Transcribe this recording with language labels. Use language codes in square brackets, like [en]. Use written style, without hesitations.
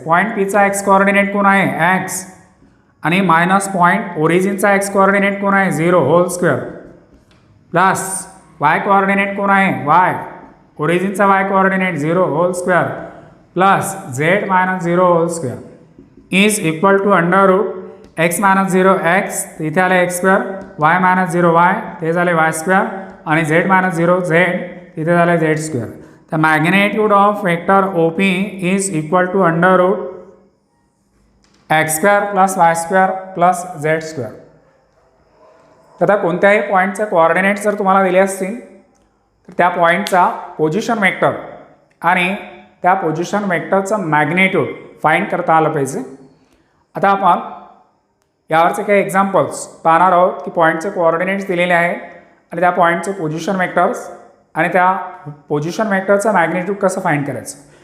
[en] point Pचा x coordinate [mr] कोण आहे [en] x आणि minus point ओरिजिनचा x coordinate कोण आहे 0 whole square plus y coordinate कोण आहे y ओरिजिनचा y coordinate 0 whole square plus z minus 0 whole square is equal to under root x minus 0 x [mr] इथे आले [en] x square y minus 0 y [mr] ते झाले [en] y square आणि z minus 0 z [mr] तिथे झाले [en] z square. तर magnitude of vector OP is equal to under root x square plus y square plus z square. [mr] तर आता कोणत्याही पॉईंटचे कोऑर्डिनेट्स जर तुम्हाला दिले असतील तर त्या पॉईंटचा पोझिशन वेक्टर आणि त्या पोझिशन वेक्टरचं मॅग्निट्यूड फाइंड करता आलं पाहिजे. आता आपण यावरचे काही एक्झाम्पल्स पाहणार आहोत की पॉईंटचे कोऑर्डिनेट्स दिलेले आहेत आणि त्या पॉईंटचे पोझिशन वेक्टर्स आणि त्या पोझिशन वेक्टरचं मॅग्निट्यूड कसं फाइंड करायचं.